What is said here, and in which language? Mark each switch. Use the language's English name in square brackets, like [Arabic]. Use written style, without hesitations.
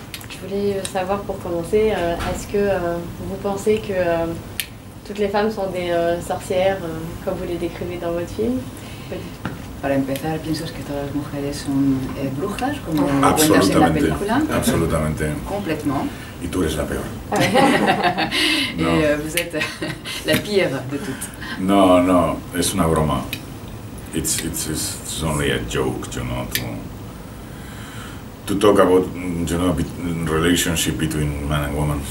[French] Je voulais savoir pour commencer, est-ce que vous pensez que toutes les femmes sont des sorcières comme vous les décrivez dans votre film? Pas du tout. [Spanish] Para empezar, ¿piensas que todas las mujeres son brujas, como cuentas en la película? Absolutamente. [French] Complètement. [Spanish] Y tú eres la peor. [French] Et vous êtes la pire de toutes. [Spanish] No, no, es una broma. [English] It's only a joke, you know, to talk about, you know, relationship between man and woman.